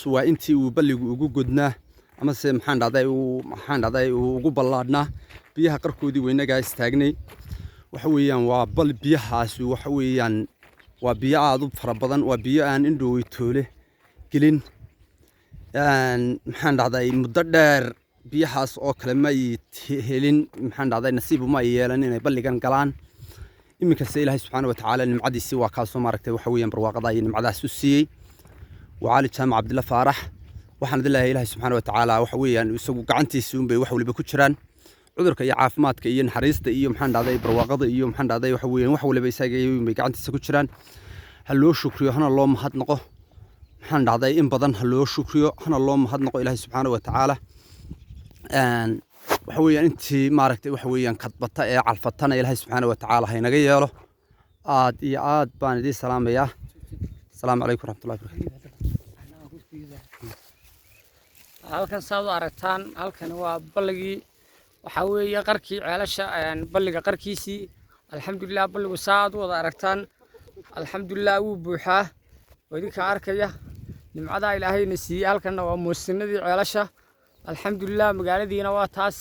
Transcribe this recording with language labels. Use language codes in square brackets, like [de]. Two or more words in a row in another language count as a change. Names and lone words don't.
[so] waa intii uu balligu ugu godnaa ama se maxaan dhahday uu ugu ballaadhnaa biyaha qarkoodii weynaga istaagnay waxa weeyaan waa bal biyahaas waxa weeyaan waa biyo aad u fara badan waa biyo aan indhow toole gelin maxaan dhahday muddo dheer biyahaas oo kale ma helin maxaan dhahday nasiib uma yeelan inay balligan galaan iminka se ilaahay [ar] سبحانه وتعالى [so] nimcadiisi waa kaasoo maaragtay waxa weeyaan barwaaqada iyo nimcadaas u siiyey وعلي جامع عبد الله فارح waxaan dilahay ilaahay [ar] سبحانه وتعالى [so] waxa weeyaan isagu gacantiisa un bay wax waliba ku jiraan cudurka iyo caafimaadka iyo naxariista iyo maxaan dhahday barwaaqada iyo maxaan dhahday waxa weeyaan wax waliba isaga un bay gacantiisa ku jiraan ha loo shukriyo hana loo mahadnaqo maxaan dhahday in badan ha loo shukriyo hana loo mahadnaqo ilaahay [ar] سبحانه وتعالى [so] waxa weeyaan intii maaragtay waxa weeyaan kadbata ee calfatana ilaahay [ar] سبحانه وتعالى [so] ha inaga yeelo aad iyo aad baan idin salaamayaa [ar] السلام عليكم ورحمة الله وبركاته [so] halkan saad u aragtaan halkan waa balligii waxa weeye qarkii ceelasha balliga qarkiisii alxamdulillah balligu saad u wada aragtaan alxamdulillah wuu buuxaa wadinka arkaya nimcada ilaahayna siiyay halkan waa muusinadii ceelasha alxamdulillah magaaladiina waa taas